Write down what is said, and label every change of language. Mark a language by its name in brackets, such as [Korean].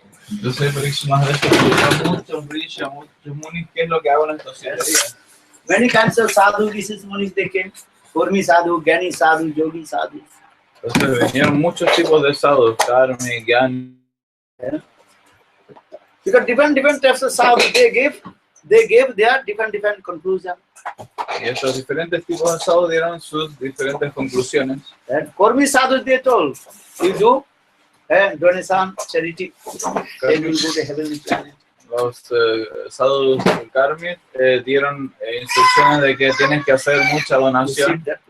[Spanish] Entonces Parikshit Maharaj explica muchos Risha, muchos munis, qué es lo que hago en estos 7 días. [English] Many kinds of sadhu, this is munis they came. Kurmi sadhu, Gyani sadhu, Yogi sadhu. [Spanish] Entonces vinieron muchos tipos de sadhus, karmi, gyani. [English] Yeah. Because different types of sadhu they gave their different conclusion. [Spanish] Y estos diferentes tipos de sadhu dieron sus diferentes conclusiones. [English] And Kurmi sadhu they told, you do donation, charity, then you will go to heavenly planet. [Spanish] Los sadhus karmi dieron instrucciones de que tienes que hacer mucha donación.